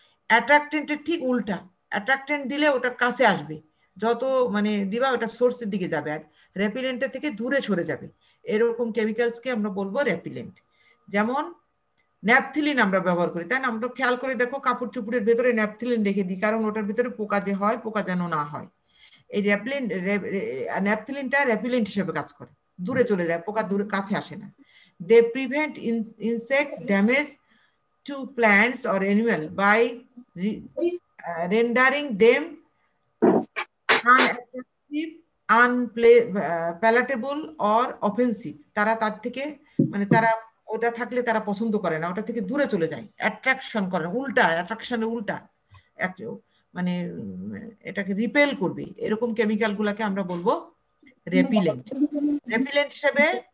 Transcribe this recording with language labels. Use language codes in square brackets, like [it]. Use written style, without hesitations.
[bn] অ্যাট্রাক্টেন্টের ঠিক উল্টা, অ্যাট্রাক্টেন্ট দিলে ওটার কাছে আসবে, যত মানে দিবা ওটা সোর্সের দিকে যাবে, আর রেপিলেন্টের থেকে দূরে সরে যাবে, এরকম কেমিক্যালসকে আমরা বলবো রেপিলেন্ট। যেমন ন্যাপথিলিন আমরা ব্যবহার করি, তাই না? আমরা খেয়াল করে দেখো কাপড় চুপড়ের ভেতরে ন্যাপথিলিন রেখে দিই, কারণ ওটার ভিতরে পোকা যে হয়, পোকা যেন না হয়। এই ন্যাপথিলিনটা রেপিলেন্ট হিসেবে কাজ করে, দূরে চলে যায়, পোকা দূরে কাছে আসে না। [en] They prevent insect damage to plants or animal by rendering them unattractive, unpalatable or offensive। [bn] তারা তার থেকে মানে তারা ওটা থাকলে তারা পছন্দ করে না, ওটা থেকে দূরে চলে যায়, অ্যাট্রাকশন করে, উল্টা অ্যাট্রাকশনের উল্টা মানে এটাকে রিপেল করবে, এরকম কেমিক্যাল গুলাকে আমরা বলবো রেপিলেন্ট। রেপিলেন্ট হিসেবে